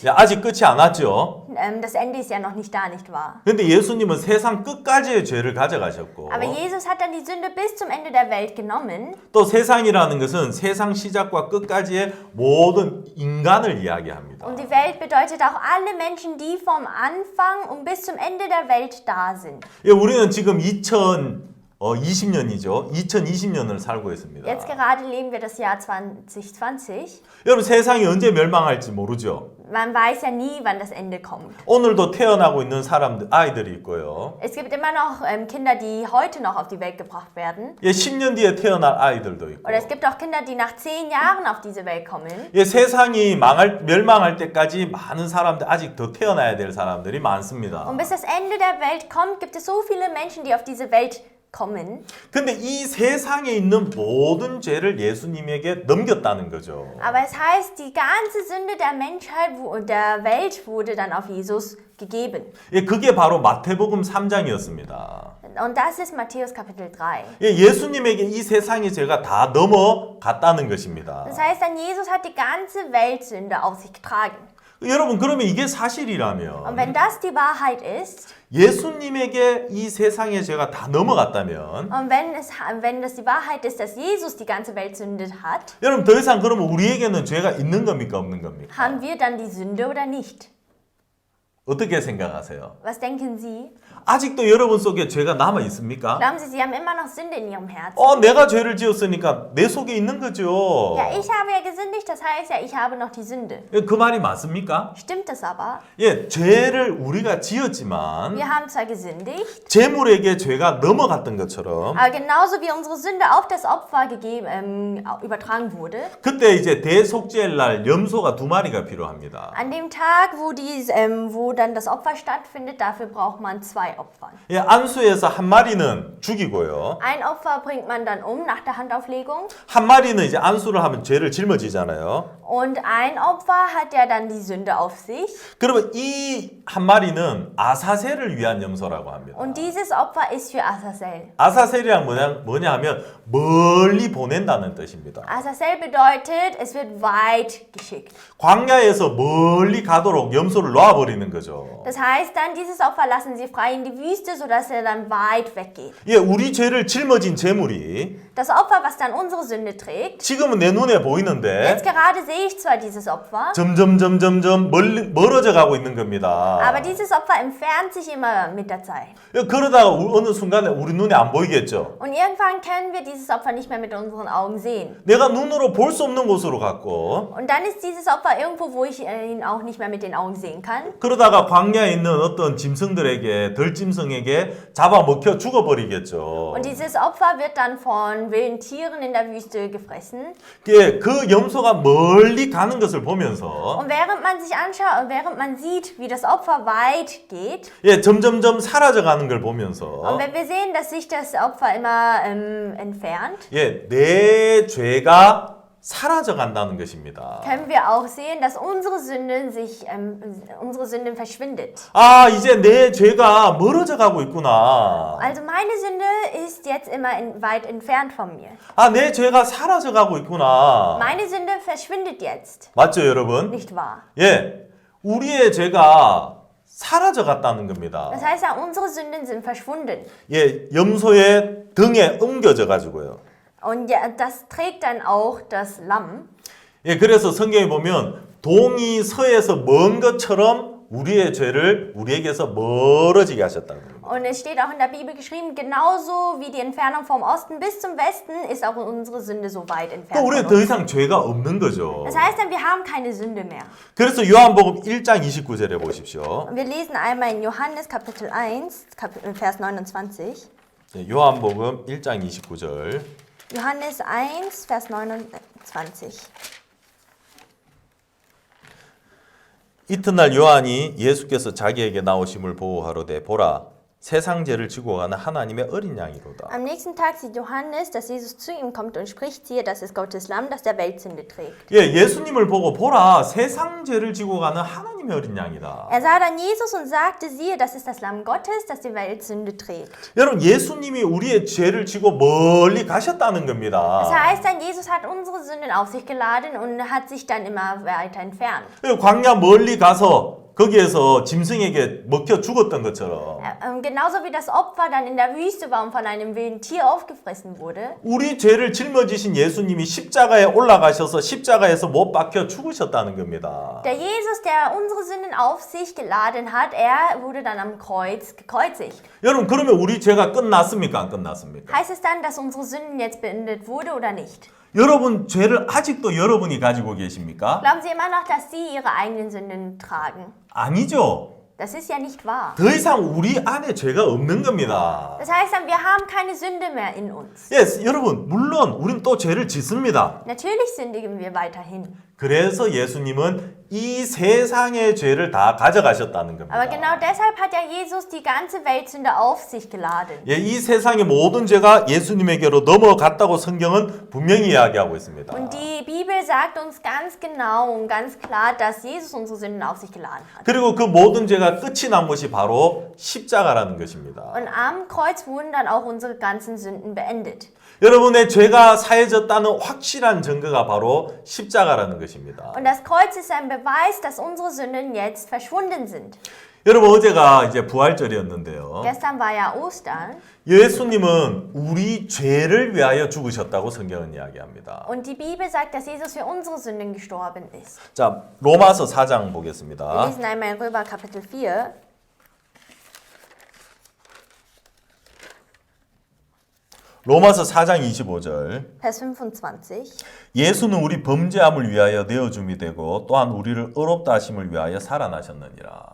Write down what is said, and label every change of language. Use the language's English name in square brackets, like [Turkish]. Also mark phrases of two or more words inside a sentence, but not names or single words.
[Korean] 예, 아직 끝이 안 왔죠. [German] Das Ende ist ja noch nicht da, nicht wahr? [Korean] 근데 예수님은 세상 끝까지의 죄를 가져가셨고 [German] Aber Jesus hat dann die Sünde bis zum Ende der Welt genommen. [Korean] 또 세상이라는 것은 세상 시작과 끝까지의 모든 인간을 이야기합니다. [German] Und die Welt bedeutet auch alle Menschen, die vom Anfang und bis zum Ende der Welt da sind. [Korean] 예, 우리는 지금 2020년이죠. 2020년을 살고 있습니다. [German] Jetzt gerade leben wir das Jahr 2020. [Korean] 여러분 세상이 언제 멸망할지 모르죠. [German] Man weiß ja nie, wann das Ende kommt. [Korean] 오늘도 태어나고 있는 아이들이 있고요. [German] Es gibt immer noch Kinder, die heute noch auf die Welt gebracht werden. [Korean] 예, 10년 뒤에 태어날 아이들도 있고. [German] Oder es gibt auch Kinder, die nach 10 Jahren auf diese Welt kommen. [Korean] 예, 세상이 멸망할 때까지 많은 사람들 아직 더 태어나야 될 사람들이 많습니다. [German] Und bis das Ende der Welt kommt, gibt es so viele Menschen, die auf diese Welt kommen. [Korean] 근데 이 세상에 있는 모든 죄를 예수님에게 넘겼다는 거죠. [German] Aber es heißt, die ganze Sünde der Menschheit und der Welt wurde dann auf Jesus gegeben. [Korean] 예, 그게 바로 마태복음 3장이었습니다. [German] Und das ist Matthäus Kapitel 3. [Korean] 예, 예수님에게 이 세상의 죄가 다 넘어갔다는 것입니다. [German] Das heißt dann, Jesus hat die ganze Weltsünde auf sich getragen. [Korean] 여러분 그러면 이게 [German] Und [Korean] 사실이라면 [German] wenn das die Wahrheit ist, [Korean] 예수님에게 이 세상의 죄가 다 넘어갔다면 [German] und wenn das die Wahrheit ist, dass Jesus die ganze Welt sündet hat, [Korean] 여러분 더 이상 그러면 우리에게는 죄가 있는 겁니까 없는 겁니까? [German] haben wir dann die Sünde oder nicht? [Korean] 어떻게 생각하세요? [German] Was denken Sie? [Korean] 아직도 여러분 속에 죄가 남아 있습니까? [German] Glauben Sie, Sie haben immer noch Sünde in Ihrem Herzen? [Korean] 내가 죄를 지었으니까 내 속에 있는 거죠. [German] Ja, ich habe ja gesündigt, das heißt ja, ich habe noch die Sünde. [Korean] 그 말이 맞습니까? [German] Stimmt das aber? [Korean] 예, 죄를 우리가 지었지만 [German] Wir haben zwar gesündigt, [Korean] 재물에게 죄가 넘어갔던 것처럼 [German] aber genauso wie unsere Sünde auf das Opfer übertragen wurde, [Korean] 그때 이제 대속죄날 염소가 2마리가 필요합니다. [German] an dem Tag, wo dann das Opfer stattfindet, dafür braucht man 2 Opfer. [Korean] 예, 안수에서 1마리는 죽이고요. [German] Ein Opfer bringt man dann nach der Handauflegung [Korean] 1마리는 이제 안수를 하면 죄를 짊어지잖아요. [German] und ein Opfer hat ja dann die Sünde auf sich [Korean] 그러면 이 1마리는 아사셀을 위한 염소라고 합니다. [German] und dieses Opfer ist für Azazel. [Korean] 아사셀이란 뭐냐 하면 멀리 보낸다는 뜻입니다. [German] Azazel bedeutet, es wird weit geschickt. [Korean] 광야에서 멀리 가도록 염소를 놔버리는 거죠. [German] Das heißt dann, dieses Opfer lassen sie frei in die Wüste, sodass er dann weit weggeht. [Korean] 예, 우리 죄를 짊어진 재물이 [German] Das Opfer, was dann unsere Sünde trägt, [Korean] 지금은 내 눈에 보이는데 [German] jetzt gerade sehe ich zwar dieses Opfer, [Korean] 점점 멀어져 가고 있는 겁니다. [German] aber dieses Opfer entfernt sich immer mit der Zeit. [Korean] 그러다가 어느 순간에 우리 눈에 안 보이겠죠. [German] Und irgendwann können wir dieses Opfer nicht mehr mit unseren Augen sehen. [Korean] 내가 눈으로 볼 수 없는 곳으로 갔고 [German] Und dann ist dieses Opfer irgendwo, wo ich ihn auch nicht mehr mit den Augen sehen kann. [Korean] 그러다가 광야에 있는 어떤 짐승들에게 덜짐승에게 잡아먹혀 죽어버리겠죠. [German] Und dieses Opfer wird dann von wilden Tieren in der Wüste gefressen. [Korean] 예, 그 염소가 멀리 가는 것을 보면서 [German] Und während man sich anschaut und während man sieht, wie das Opfer weit geht, [Korean] 예, 점점점 사라져가는 걸 [German] und [Korean] 보면서 [German] wenn wir sehen, dass sich das Opfer immer entfernt, [Korean] 예, 내 죄가 사라져 간다는 것입니다. [German] können wir auch sehen, dass unsere Sünden verschwindet. [Korean] 아, 이제 내 죄가 멀어져 가고 있구나. [German] Also meine Sünde ist jetzt immer weit entfernt von mir. [Korean] 아, 내 죄가 사라져 가고 있구나. [German] Meine Sünde verschwindet jetzt, [Korean] 맞죠, 여러분? [German] nicht wahr? [Korean] 예, 우리의 죄가 사라져 갔다는 겁니다. [German] Das heißt ja, unsere Sünden sind verschwunden. [Korean] 예, 염소의 등에 엉겨져 가지고요. [German] Und ja, das trägt dann auch das Lamm. [Korean] 예, 그래서 성경에 보면 동이 서에서 먼 것처럼 우리의 죄를 우리에게서 멀어지게 하셨다는 겁니다. [German] Und es steht auch in der Bibel geschrieben, genauso wie die Entfernung vom Osten bis zum Westen ist auch unsere Sünde so weit [Korean] 또 [German] entfernt [Korean] 우리는 [German] von [Korean] 더 [German] uns. [Korean] 이상 죄가 없는 거죠. [German] Das heißt dann, wir haben keine Sünde mehr. [Korean] 그래서 요한복음 1장 29절에 보십시오. [German] Und wir lesen einmal in Johannes Kapitel 1, Vers 29. [Korean] 예, 요한복음 1장 29절. [German] Johannes 1, Vers 29. [Korean] 이튿날 요한이 예수께서 자기에게 나오심을 보고하로되 보라 세상 죄를 지고 가는 하나님의 어린 양이로다. [German] Am nächsten Tag sieht Johannes, dass Jesus zu ihm kommt und spricht, siehe, das ist Gottes Lamm, das der Weltsünde trägt. [Korean] 예, 예수님을 보고 보라 세상 죄를 지고 가는 하나님의 어린 양이다. [German] Er sah dann Jesus und sagte, siehe, das ist das Lamm Gottes, das die Weltsünde trägt. [Korean] 여러분 예수님이 우리의 죄를 지고 멀리 가셨다는 [German] Das [Korean] 겁니다. [German] heißt dann, Jesus hat unsere Sünden auf sich geladen und hat sich dann immer weiter entfernt. [Korean] 광야 멀리 가서 거기에서 짐승에게 먹혀 죽었던 것처럼 [German] Genauso wie das Opfer dann in der Wüste war und von einem wilden Tier aufgefressen wurde. [Korean] 우리 죄를 짊어지신 예수님이 십자가에 올라가셔서 십자가에서 못 박혀 죽으셨다는 겁니다. [German] Der Jesus, der unsere Sünden auf sich geladen hat, er wurde dann am Kreuz gekreuzigt. [Korean] 여러분 그러면 우리 죄가 끝났습니까? 안 끝났습니까? [German] Heißt es dann, dass unsere Sünden jetzt beendet wurde oder nicht? [Korean] 여러분 죄를 아직도 여러분이 가지고 계십니까? [German] Glauben Sie immer noch, dass Sie Ihre eigenen Sünden tragen? [Korean] 아니죠. [German] Das ist ja nicht wahr. [Korean] 더 이상 우리 안에 죄가 없는 겁니다. [German] Das heißt dann, wir haben keine Sünde mehr in uns. [Korean] 예, 여러분 물론 우리는 또 죄를 짓습니다. [German] Natürlich sündigen wir weiterhin. [Korean] 그래서 예수님은 이 세상의 죄를 다 가져가셨다는 겁니다. [German] Aber genau deshalb hat ja Jesus die ganze Weltsünde auf sich geladen. [Korean] 예, 이 세상의 모든 죄가 예수님에게로 넘어갔다고 성경은 분명히 이야기하고 있습니다. [German] Und die Bibel sagt uns ganz genau und ganz klar, dass Jesus unsere Sünden auf sich geladen hat. [Korean] 그리고 그 모든 죄가 끝이 난 것이 바로 십자가라는 것입니다. [German] Und am Kreuz wurden dann auch unsere ganzen Sünden beendet. [Korean] 여러분의 죄가 사해졌다는 확실한 증거가 바로 십자가라는 것입니다. [German] Und das Kreuz ist ein Beweis, dass unsere Sünden jetzt verschwunden sind. [Korean] 여러분 어제가 이제 부활절이었는데요. [German] Gestern war ja Ostern [Korean] 예수님은 우리 죄를 위하여 죽으셨다고 성경은 이야기합니다. [German] und die Bibel sagt, dass Jesus für unsere Sünden gestorben ist. [Korean] 자, 로마서 4장 [German] Wir [Korean] 보겠습니다. [German] lesen einmal Römer Kapitel 4. [Korean] 로마서 4장 25절. [German] Vers 25. [Korean] 예수는 우리 범죄함을 위하여 내어줌이 되고 또한 우리를 의롭다 하심을 위하여 살아나셨느니라.